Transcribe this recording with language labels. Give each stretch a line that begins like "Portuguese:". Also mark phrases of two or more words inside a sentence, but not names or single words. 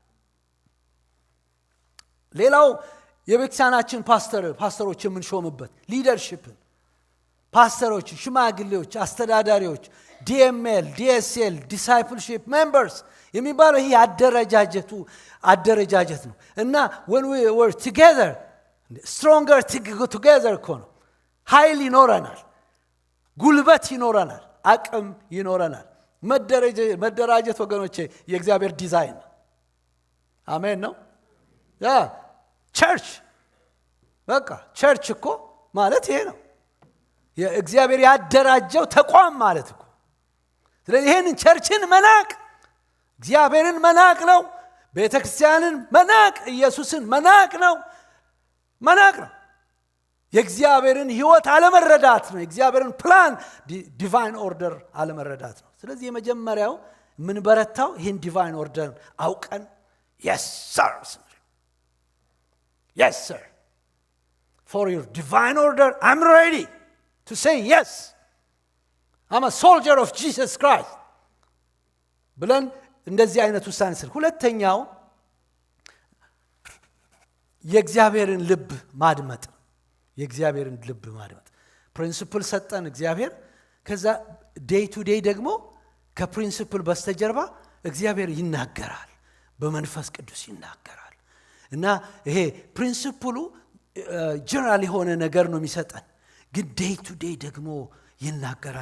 Amharic: ሌላው የቤተክርስቲያናችን ፓስተሮች የምንሾምበት ሊደርሺፕ ፓስተሮች፣ ሽማግሌዎች፣ አስተዳዳሪዎች DML DSL
English: discipleship members
Amharic: የሚባለው ይሄ አደረጃጀት ነው እና
English: when we were together stronger together
Amharic: እኮ ነው ኃይል ይኖረናል ጉልበት ይኖረናል አቅም ይኖረናል መደራጀት ወገኖቼ የእግዚአብሔር ዲዛይን አሜን ነው ያ ቸርች በቃ ቸርች እኮ ማለት ይሄ ነው የእግዚአብሔር ያደራጀው ተቋም ማለት እኮ ስለዚህ ይሄንን ቸርችን መናቅ እግዚአብሔርን መናቅ ነው ቤተክርስቲያንን መናቅ ኢየሱስን መናቅ ነው የእግዚአብሔርን ሕይወት አለመረዳት ነው የእግዚአብሔርን
English: plan divine order
Amharic: አለመረዳት ነው ስለዚህ የመጀመሪያው ምን በረታው ይሄን
English: divine order
Amharic: አውቀን
English: yes sir for your divine order I'm ready to say yes I'm a soldier of Jesus Christ
Amharic: ብለን እንደዚህ አይነት ውሳኔ ስለ ሁለተኛው የእግዚአብሔርን ልብ ማድመጥ ፕሪንሲፕል ሰጠን እግዚአብሔር ከዛ
English: day to day
Amharic: ደግሞ ከፕሪንሲፕል በስተጀርባ እግዚአብሔር ይናገራል በመንፈስ ቅዱስ ይናገራል እና ይሄ ፕሪንሲፕሉ ጀነራል የሆነ ነገር ነው የሚሰጠን ግን
English: day to day
Amharic: ደግሞ ይናገራል